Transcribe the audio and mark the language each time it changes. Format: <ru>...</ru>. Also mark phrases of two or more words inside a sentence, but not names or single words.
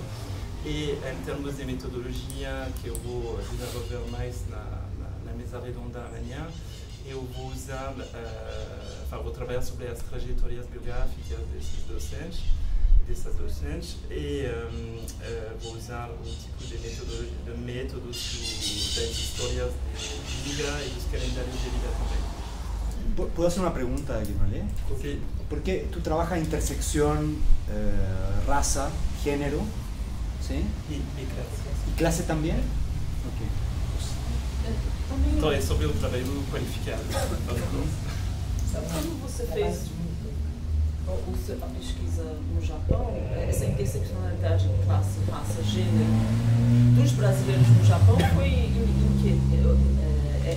<pt>E em termos de metodologia, que eu vou desenvolver mais na mesa redonda amanhã, eu vou usar, vou trabalhar sobre as trajetórias biográficas dessas docentes e vou usar um tipo de métodos das histórias de vida e dos calendários de vida também.</pt> <es>¿Puedo hacer una pregunta, Guinolé? Sí. Porque tú trabajas intersección, raza, género, ¿sí?</es> <pt>E classe.</pt> <es>¿Y clase también? Okay.</es> <pt>Então é sobre o trabalho qualificado. Quando você fez a pesquisa no Japão, essa interseccionalidade de classe, raça, gênero dos brasileiros no Japão foi em que?</pt>